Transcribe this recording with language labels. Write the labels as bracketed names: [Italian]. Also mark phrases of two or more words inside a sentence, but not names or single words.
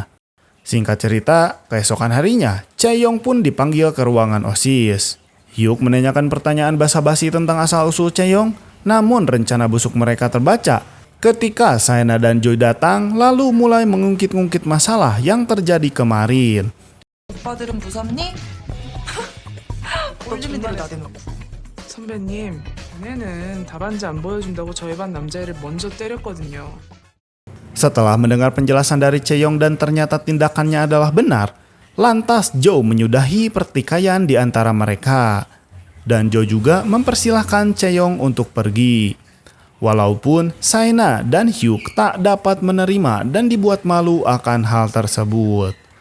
[Indonesian] Singkat cerita, keesokan harinya, Chae-young pun dipanggil ke ruangan OSIS. Hyuk menanyakan pertanyaan basa-basi tentang asal-usul Chae-young, namun rencana busuk mereka terbaca ketika Saena dan Joy datang lalu mulai mengungkit-ungkit masalah yang terjadi kemarin. [Korean] 오빠들은 무섭니? 올리미들을 나대놓고. 선배님, 걔네는 답안지 안 보여준다고 저희 반 남자애를 먼저 때렸거든요. [Indonesian] Setelah mendengar penjelasan dari Chae-young dan ternyata tindakannya adalah benar, lantas Jo menyudahi pertikaian di antara mereka. Dan Jo juga mempersilahkan Chae-young untuk pergi. Walaupun Saena dan Hyuk tak dapat menerima dan dibuat malu akan hal tersebut.